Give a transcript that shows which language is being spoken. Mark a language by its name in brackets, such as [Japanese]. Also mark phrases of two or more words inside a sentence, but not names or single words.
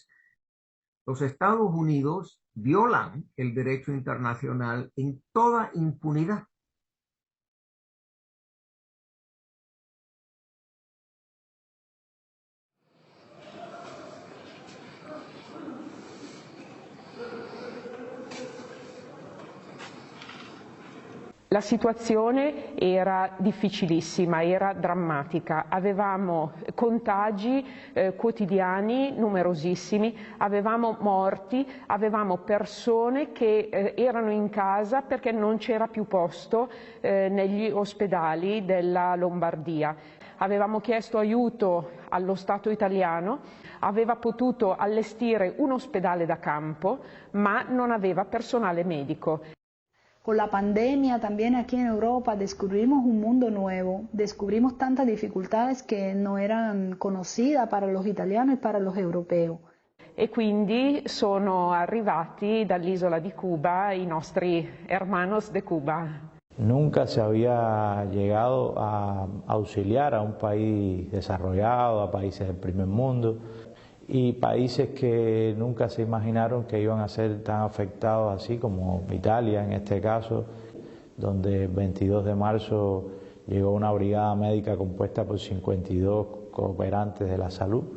[Spanish] Los Estados Unidos violan el derecho internacional en toda impunidad. [Italian] La situazione era difficilissima, era drammatica, avevamo contagi quotidiani numerosissimi, avevamo morti, avevamo persone che erano in casa perché non c'era più posto negli ospedali della Lombardia. Avevamo chiesto aiuto allo Stato italiano, aveva potuto allestire un ospedale da campo, ma non aveva personale medico. [Spanish] Con la pandemia también aquí en Europa descubrimos un mundo nuevo, descubrimos tantas dificultades que no eran conocidas para los italianos y para los europeos. [Italian] E quindi sono arrivati dall'isola di Cuba i nostri [Spanish] hermanos de Cuba. Nunca se había llegado a auxiliar a un país desarrollado, a países del primer mundo, y países que nunca se imaginaron que iban a ser tan afectados así como Italia en este caso, donde el 22 de marzo llegó una brigada médica compuesta por 52 cooperantes de la salud